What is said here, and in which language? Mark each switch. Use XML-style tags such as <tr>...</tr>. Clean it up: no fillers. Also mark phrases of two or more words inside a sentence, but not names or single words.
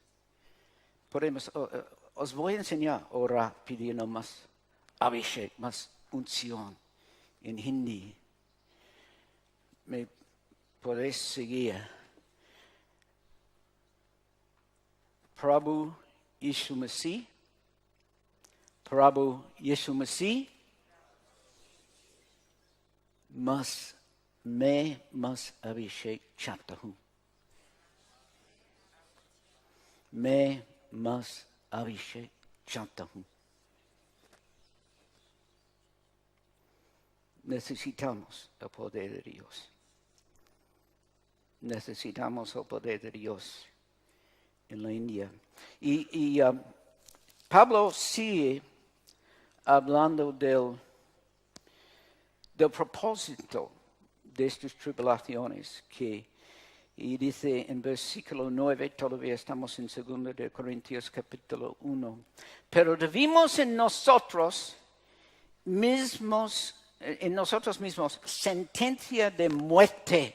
<es>Os voy a enseñar a orar pidiendo más Abhishek, más unción en hindi. Me podéis seguir.</es> <hi>प्रभु यीशु मसीह, प्रभु यीशु मसीह मैं मस अभिषेक चाहता हूँ मैं मस अभिषेक चाहता हूँ</hi> <es>Necesitamos el poder de Dios. Necesitamos el poder de Dios en la India. Y Pablo sigue hablando del propósito de estas tribulaciones y dice en versículo 9, todavía estamos en 2 de Corintios capítulo 1, pero debimos en nosotros mismos sentencia de muerte.</es>